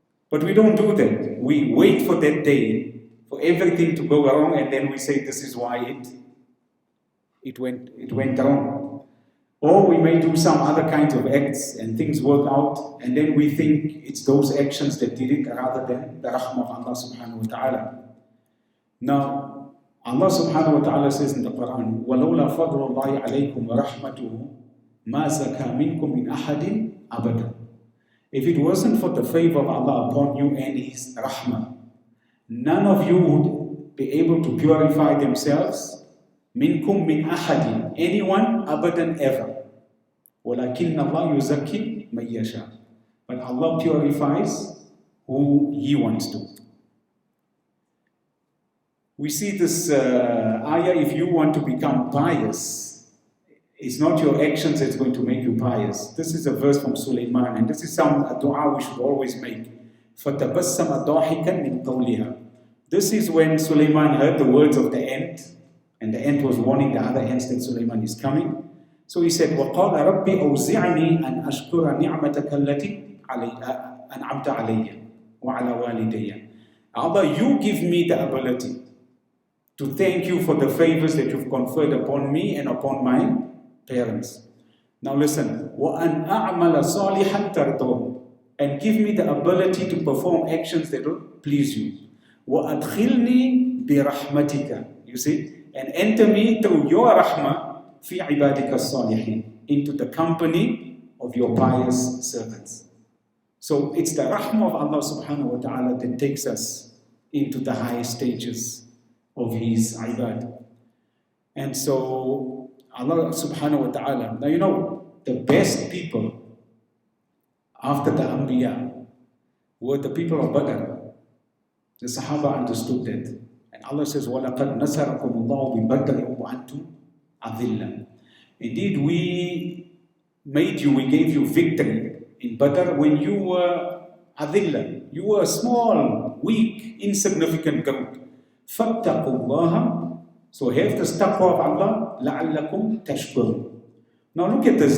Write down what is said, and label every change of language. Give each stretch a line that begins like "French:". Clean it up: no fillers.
English: But we don't do that. We wait for that day, for everything to go wrong, and then we say this is why it went wrong. Or we may do some other kinds of acts and things work out, and then we think it's those actions that did it rather than the rahmah of Allah subhanahu wa ta'ala. Now, Allah subhanahu wa ta'ala says in the Quran,
Arabic: وَلَوْلَا فَضْلُ اللَّهِ عَلَيْكُمْ وَرَحْمَتُهُ مَا زَكَى مِنْكُمْ مِنْ أَحَدٍ أَبَدًا.
English: If it wasn't for the favor of Allah upon you and His rahmah, none of you would be able to purify themselves.
Arabic: مِنْكُمْ مِنْ أَحَدٍ,
English: anyone, abadan, ever.
Arabic: وَلَكِنَّ اللَّهَ يُزَكِّي مَن يَشَاءُ.
English: But Allah purifies who He wants to. We see this ayah, if you want to become pious, it's not your actions that's going to make you pious. This is a verse from Sulaiman, and this is a dua we should always make.
Arabic: فَتَبَسَّمَ ضَاحِكًا مِنْ قَوْلِهَا.
English: This is when Sulaiman heard the words of the ant, and the ant was warning the other ants that Sulaiman is coming. So he said,
Arabic: وَقَالَ رَبِّ أَوْزِعْنِي أَنْ أَشْكُرَ نِعْمَتَكَ الَّتِي أَنْعَمْتَ عَلَيَّ وَعَلَى وَالِدَيَّ.
English: Allah, you give me the ability to thank you for the favors that you've conferred upon me and upon my parents. Now listen,
Arabic: وَأَنْ أَعْمَلَ صَالِحًا تَرْضَهُ,
English: and give me the ability to perform actions that will please you.
Arabic: وَأَدْخِلْنِي بِرَحْمَتِكَ,
English: you see, and enter me through your rahmah
Arabic: fi ibadika salihin,
English: into the company of your pious servants. So it's the rahmah of Allah subhanahu wa ta'ala that takes us into the highest stages of His ibad. And so Allah subhanahu wa ta'ala, now the best people after the Anbiya were the people of Badr. The Sahaba understood that. And Allah says,
Arabic: وَلَقَدْ نَصَرَكُمُ اللَّهُ بِبَدْرٍ وَأَنْتُمْ أَذِلًّا.
English: Indeed, we gave you victory in Badr when you were adillah. You were a small, weak, insignificant group.
Arabic: فَاتَّقُوا اللَّهَ,
English: so have the taqwa of Allah,
Arabic: لَعَلَّكُمْ تَشْكُرُونَ.
English: Now look at this.